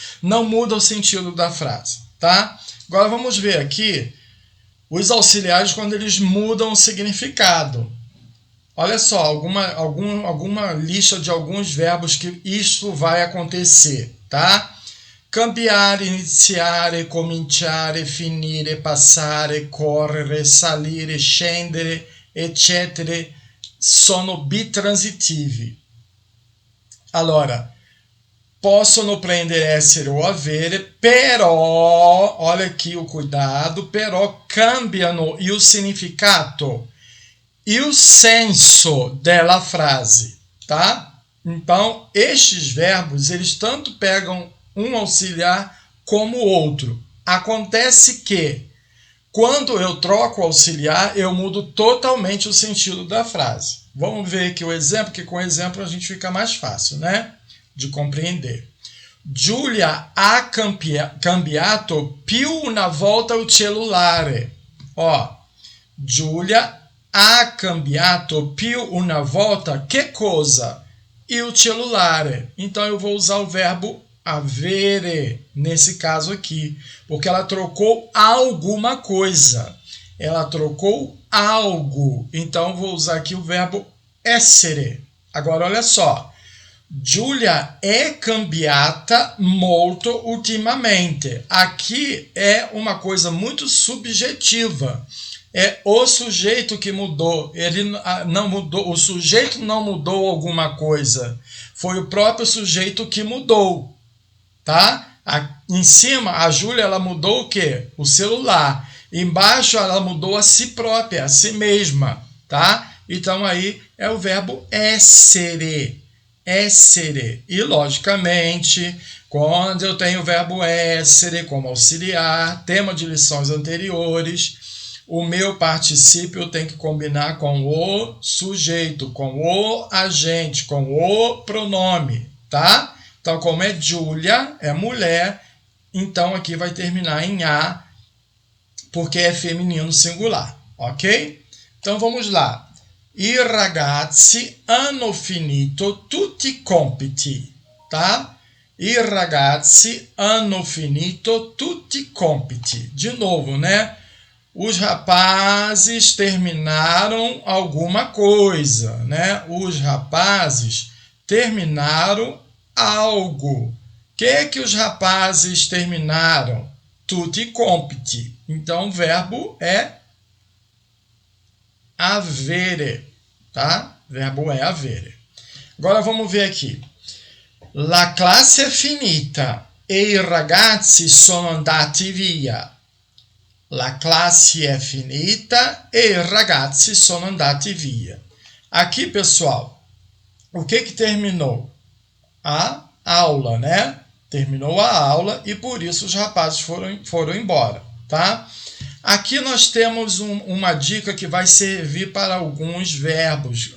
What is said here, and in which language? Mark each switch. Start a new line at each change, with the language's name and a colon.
Portuguese: Não muda o sentido da frase, tá? Agora vamos ver aqui os auxiliares quando eles mudam o significado. Olha só, alguma lista de alguns verbos que isto vai acontecer, tá?
Italian: Cambiare, iniziare, cominciare, finire, passare, correre, salire, scendere, etc. sono bitransitivi. Allora, possono prendere essere o avere, però,
Portuguese: olha aqui o cuidado,
Italian: però cambiano il significato
Portuguese: e o senso
Italian: della frase, tá?
Portuguese: Então, estes verbos, eles tanto pegam um auxiliar como o outro. Acontece que, quando eu troco o auxiliar, eu mudo totalmente o sentido da frase. Vamos ver aqui o exemplo, que com o exemplo a gente fica mais fácil, né, de compreender.
Italian: Giulia ha cambiato più una volta o cellulare. Giulia ha cambiato più una volta che cosa? Il cellulare.
Portuguese: Então eu vou usar o verbo avere nesse caso aqui, porque ela trocou alguma coisa. Ela trocou algo. Então eu vou usar aqui o verbo essere. Agora olha só.
Italian: Giulia è cambiata molto ultimamente.
Portuguese: Aqui é uma coisa muito subjetiva. É o sujeito que mudou. Ele não mudou. O sujeito não mudou alguma coisa. Foi o próprio sujeito que mudou, tá? Em cima, a Júlia, ela mudou o quê? O celular. Embaixo, ela mudou a si própria, a si mesma, tá? Então aí é o verbo essere. Essere. E, logicamente, quando eu tenho o verbo essere como auxiliar, tema de lições anteriores, o meu particípio tem que combinar com o sujeito, com o agente, com o pronome, tá? Então, como é Giulia, é mulher, então aqui vai terminar em a, porque é feminino singular, ok? Então, vamos lá.
Italian: I ragazzi hanno finito tutti i compiti, tá? I ragazzi hanno finito tutti i compiti.
Portuguese: De novo, né? Os rapazes terminaram alguma coisa, né? Os rapazes terminaram algo. O que os rapazes terminaram?
Italian: Tutti compiti.
Portuguese: Então, o verbo é avere, tá? O verbo é avere. Agora vamos ver aqui.
Italian: La classe è finita e i ragazzi sono andati via. La classe è finita e i ragazzi sono andati via.
Portuguese: Aqui, pessoal, o que terminou? A aula, né? Terminou a aula e por isso os rapazes foram embora, tá? Aqui nós temos uma dica que vai servir para alguns verbos.